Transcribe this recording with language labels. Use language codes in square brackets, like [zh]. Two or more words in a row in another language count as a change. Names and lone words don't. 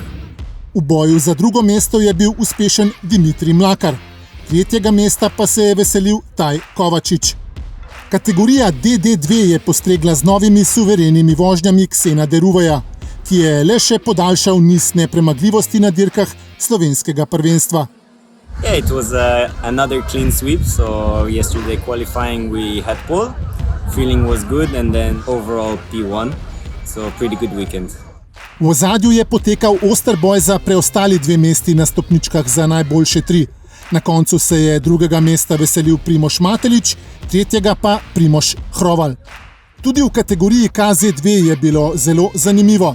[sl] V boju za drugo mesto je bil uspešen Dimitrij Mlakar. 3. mesta pa se je veselil Taj Kovačič. Kategorija DD2 je postregla z novimi suverenimi vožnjami Ksena Deruvaja, ki je le še podaljšal niz nepremagljivosti na dirkah slovenskega prvenstva. [en] Yeah, it was another clean sweep, so yesterday qualifying we had pole, feeling was good and then overall P1, so pretty good weekend. [sl] V ozadju je potekal oster boj za preostali 2 mesti na stopničkah za najboljše 3. Na koncu se je 2. mesta veselil Primož Matelič, 3. pa Primož Hroval. Tudi v kategoriji KZ2 je bilo zelo zanimivo.